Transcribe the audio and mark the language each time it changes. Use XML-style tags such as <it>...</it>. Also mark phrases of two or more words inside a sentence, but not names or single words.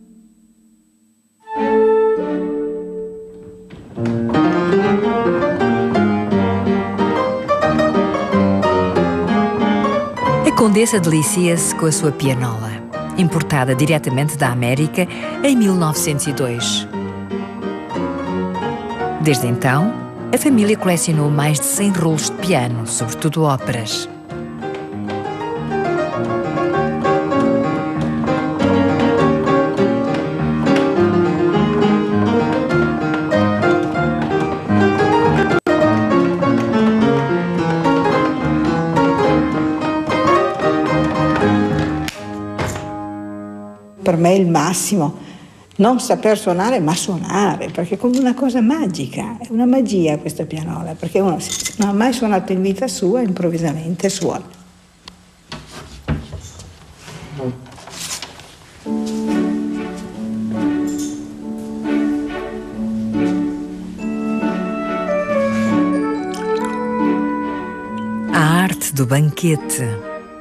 <pt>A condessa delicia-se com a sua pianola, importada diretamente da América em 1902. Desde então, a família colecionou mais de 100 rolos de piano, sobretudo óperas.</pt> <it>Per me è il massimo non saper suonare, ma suonare, perché è come una cosa magica, è una magia questa pianola, perché uno non ha mai suonato in vita sua, improvvisamente suona.</it> <pt>A arte do banquete.</pt>